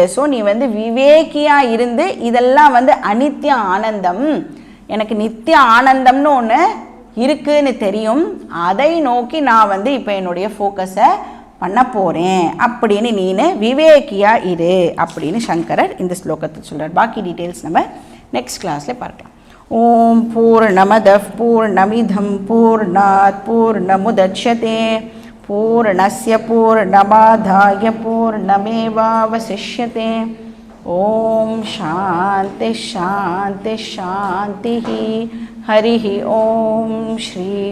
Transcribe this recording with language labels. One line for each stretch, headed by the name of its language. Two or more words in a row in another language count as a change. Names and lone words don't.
Tamil: ஸோ நீ வந்து விவேக்கியாக இருந்து இதெல்லாம் வந்து அனித்திய ஆனந்தம், எனக்கு நித்திய ஆனந்தம்னு ஒன்று இருக்குன்னு தெரியும், அதை நோக்கி நான் வந்து இப்போ என்னுடைய ஃபோக்கஸை பண்ண போகிறேன் அப்படின்னு நீனு விவேக்கியா இரு அப்படின்னு சங்கரர் இந்த ஸ்லோகத்தில் சொல்கிறார். பாக்கி டீட்டெயில்ஸ் நம்ம
English: next classil
Tamil: பார்க்கலாம்.
Sanskrit: ओम् पूर्णमद पूर्णमिदम् पूर्णात् पूर्णमुदच्यते पूर्णस्य पूर्णमादाय पूर्णमेवावशिष्यते. ओम् शान्ति शान्ति शान्ति. हरिः ओम श्री